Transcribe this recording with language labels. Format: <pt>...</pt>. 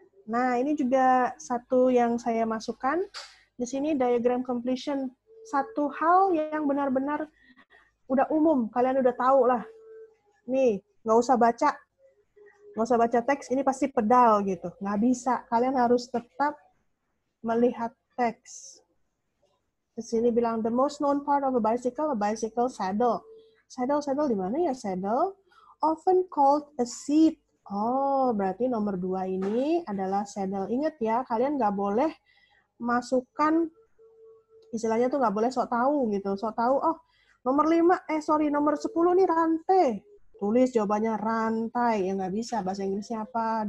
<id>Nah, ini juga satu yang saya masukkan. Di sini diagram completion. Satu hal yang benar-benar udah umum, kalian udah tahu lah. Nih, nggak usah baca teks, ini pasti pedal gitu. Nggak bisa, kalian harus tetap melihat teks.</id> <en>Di sini bilang, the most known part of a bicycle saddle.</en> <id>Saddle di mana ya saddle? Often called a seat. Oh, berarti nomor 2 ini adalah saddle. Ingat ya, kalian nggak boleh masukkan, istilahnya tuh nggak boleh sok tahu gitu. Sok tahu, oh nomor 10 nih rantai. Tulis jawabannya rantai, ya nggak bisa. Bahasa Inggrisnya apa?</id>